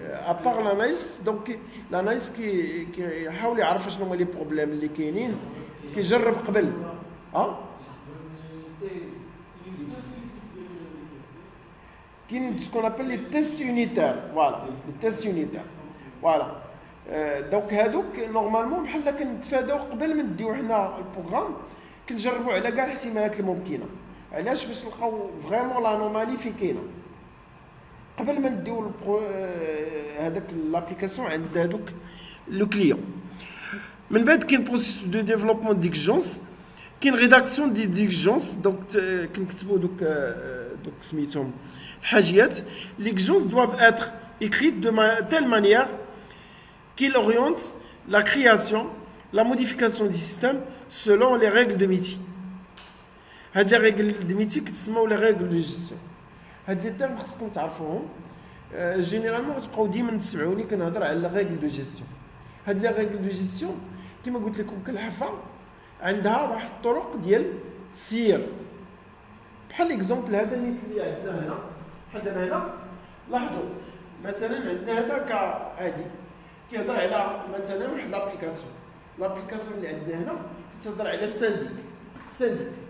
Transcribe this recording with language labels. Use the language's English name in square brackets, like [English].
[French] À part l'analyste, donc l'analyste qui [Arabic] يحاول يعرف شنو هما لي بروبليم اللي كاينين كيجرب قبل. [French] Ce qu'on appelle les tests unitaires. Voilà, les tests unitaires. Voilà. Donc, normalement, [Arabic] بحال كنتفاداو قبل ما نديو حنا البروغرام كنجربوا على كاع الاحتمالات الممكنه. علاش؟ باش نلقاو فريمون لانومالي فين كاينه. قبل ما نديو هذاك لابليكاسيون عند هذوك لو كليون. من بعد كاين بروسيس دو ديفلوبمون ديكجونس، كاين ريداكسيون دي ديكجونس. دونك كنكتبوا دوك سميتهم الحاجيات. [French] ليكجونس doivent être écrites de telle manière qu'il oriente la création, la modification du système selon les règles de métier. هاد les règles de métier كتسموا les règles de gestion. [Arabic] هاد لي تيرم خصكم تعرفوهم. جينيرالمون تبقاو ديما تسمعوني كنهضر على les règles de gestion. هاد les règles de gestion كما قلت لكم كل حرفه عندها واحد الطرق ديال السير. بحال ليكزومبل هذا اللي عندنا هنا، بحال دابا هنا لاحظوا مثلا عندنا هذا كعادي كيهضر على مثلا واحد لابليكاسيون اللي عندنا هنا كتهضر على السانديك.